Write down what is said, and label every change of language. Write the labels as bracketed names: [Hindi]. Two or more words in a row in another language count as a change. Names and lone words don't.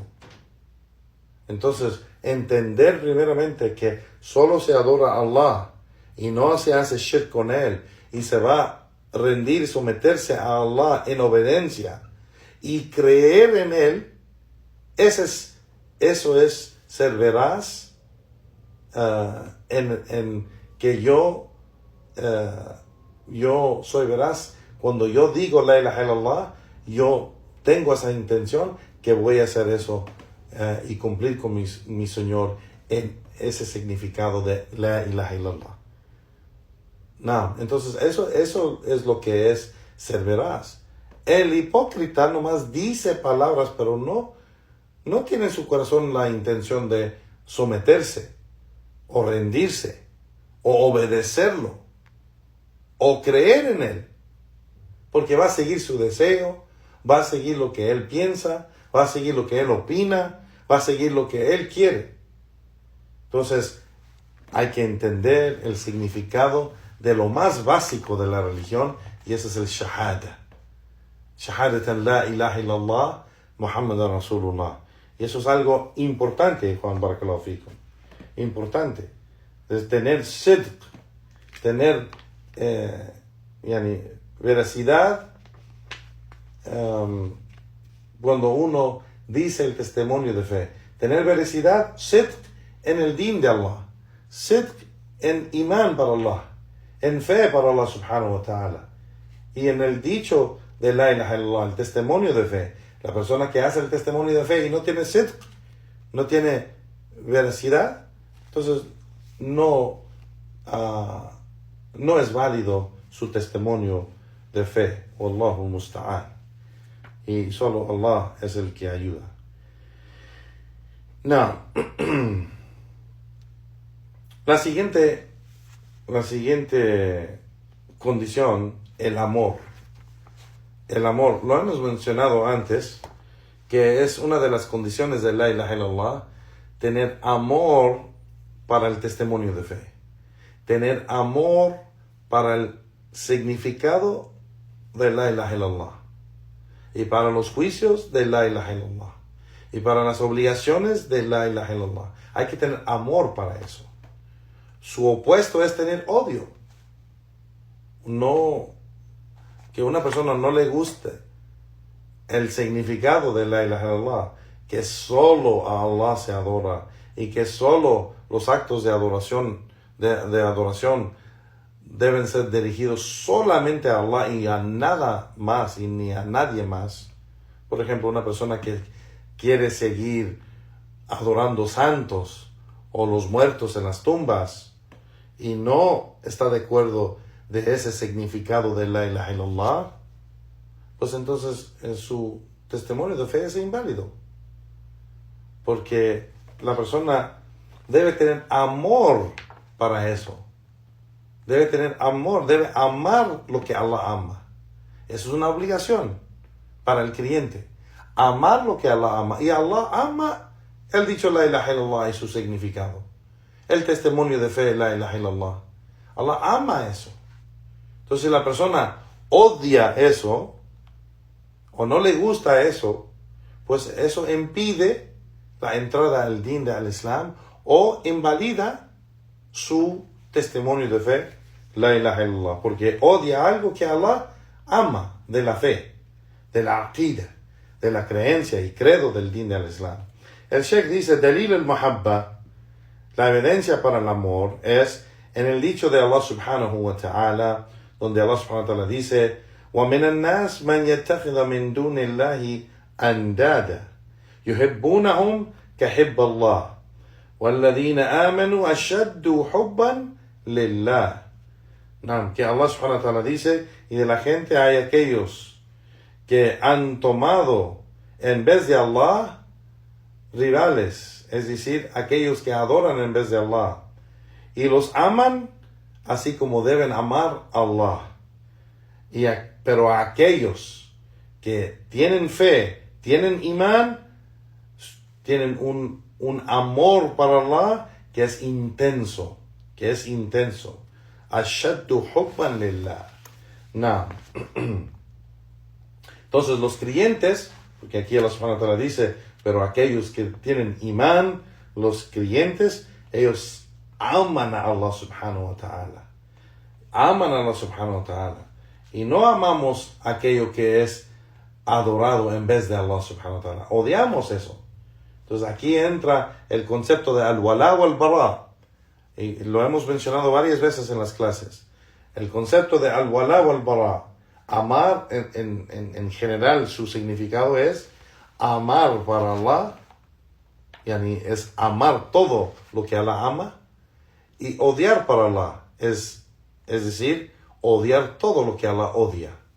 [Spanish] Entonces, entender primeramente que solo se adora a Allah y no se hace shirk con Él, y se va a rendir y someterse a Allah en obediencia y creer en Él, eso es ser veraz en que yo soy veraz. Cuando yo digo [Arabic] لا إله إلا الله, [Spanish] yo tengo esa intención que voy a hacer eso y cumplir con mi Señor en ese significado de [Arabic] لا إله إلا الله. [Spanish] No, entonces eso es lo que es ser veraz. El hipócrita nomás dice palabras, pero no tiene en su corazón la intención de someterse, o rendirse, o obedecerlo, o creer en Él. Porque va a seguir su deseo, va a seguir lo que Él piensa, va a seguir lo que Él opina, va a seguir lo que Él quiere. Entonces, hay que entender el significado de lo más básico de la religión, y ese es el shahada. [Arabic] شهادتان لا إله إلا الله محمدا رسول الله. [Spanish] Y eso es algo importante, Juan [Arabic] بارك الله فيكم. [Spanish] Importante. Es tener sidq, tener veracidad cuando uno dice el testimonio de fe. Tener veracidad, sidq en el din de Allah, sidq en imán para Allah, en fe para Allah [Arabic] سبحانه وتعالى, [Spanish] y en el dicho de [Arabic] لا إله إلا الله, [Spanish] el testimonio de fe. La persona que hace el testimonio de fe y no tiene sidq, no tiene veracidad, entonces no es válido su testimonio de fe. [Arabic] والله المستعان. [Spanish] Y solo Allah es el que ayuda. Now, la siguiente condición, el amor. El amor, lo hemos mencionado antes, que es una de las condiciones de [Arabic] لا إله إلا الله, [Spanish] tener amor para el testimonio de fe, tener amor para el significado de [Arabic] لا إله إلا الله, [Spanish] y para los juicios de [Arabic] لا إله إلا الله, [Spanish] y para las obligaciones de [Arabic] لا إله إلا الله. [Spanish] Hay que tener amor para eso. Su opuesto es tener odio. No, que una persona no le guste el significado de [Arabic] لا إله إلا الله, [Spanish] que solo a Allah se adora, y que solo los actos de adoración deben ser dirigidos solamente a Allah y a nada más, y ni a nadie más. Por ejemplo, una persona que quiere seguir adorando santos o los muertos en las tumbas y no está de acuerdo de ese significado de [Arabic] لا إله إلا الله, [Spanish] pues entonces su testimonio de fe es inválido. Porque la persona debe tener amor para eso. Debe tener amor, debe amar lo que Allah ama. Eso es una obligación para el creyente. Amar lo que Allah ama. Y Allah ama el dicho [Arabic] لا إله إلا الله [Spanish] y su significado. El testimonio de fe, [Arabic] لا إله إلا الله. [Spanish] Allah ama eso. Entonces, si la persona odia eso, o no le gusta eso, pues eso impide la entrada al din de al-Islam, o invalida su testimonio de fe, [Arabic] لا إله إلا الله, [Spanish] porque odia algo que Allah ama de la fe, de la aqida, de la creencia y credo del din de al-Islam. El Sheikh dice, [Arabic] دليل المحبة, [Spanish] La evidencia para el amor es en el dicho de Allah [Arabic] سبحانه وتعالى, [Spanish] donde Allah [Arabic] سبحانه وتعالى [Spanish] dice, [Arabic] وَمِنَ النَّاسِ مَنْ يَتَّخِذَ مِنْ دُونِ اللَّهِ أَنْدَادًا يُحِبُّونَهُمْ كَحِبَّ اللَّهِ وَالَّذِينَ آمَنُوا أَشَدُّ حُبًّا لِلَّهِ. [Spanish] Que Allah [Arabic] سبحانه وتعالى [Spanish] dice, y de la gente hay aquellos que han tomado en vez de Allah rivales, es decir, aquellos que adoran en vez de Allah, y los aman así como deben amar a Allah. Pero a aquellos que tienen fe, tienen imán, tienen un amor para Allah que es intenso, [Arabic] أشد حبا لله. [Spanish] Entonces los creyentes, porque aquí Allah [Arabic] سبحانه وتعالى [Spanish] dice, pero aquellos que tienen imán, los creyentes, ellos aman a Allah [Arabic] سبحانه وتعالى. [Spanish] Aman a Allah [Arabic] سبحانه وتعالى. [Spanish] Y no amamos aquello que es adorado en vez de Allah [Arabic] سبحانه وتعالى. [Spanish] Odiamos eso. Entonces aquí entra el concepto de [Arabic] الولاء والبراء. [Spanish] Y lo hemos mencionado varias veces en las clases. El concepto de [Arabic] الولاء والبراء. [Spanish] Amar en general su significado es amar para Allah. Yani es amar todo lo que Allah ama. Y odiar para Allah es decir, odiar todo lo que Allah odia.